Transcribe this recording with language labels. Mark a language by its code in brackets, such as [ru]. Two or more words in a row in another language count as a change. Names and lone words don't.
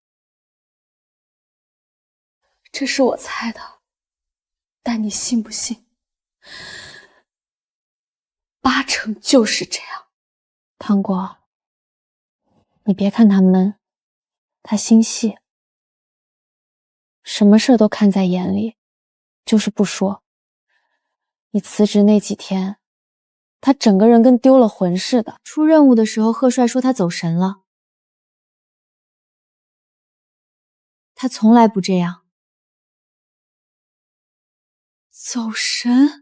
[zh] 這是我猜的，但你信不信？8成就是這樣。糖果，你別看他悶，他心細，什麼事都看在眼裡，就是不說。你辭職那幾天，他整個人跟丟了魂似的。出任務的時候，賀帥說他走神了。他從來不這樣。走神？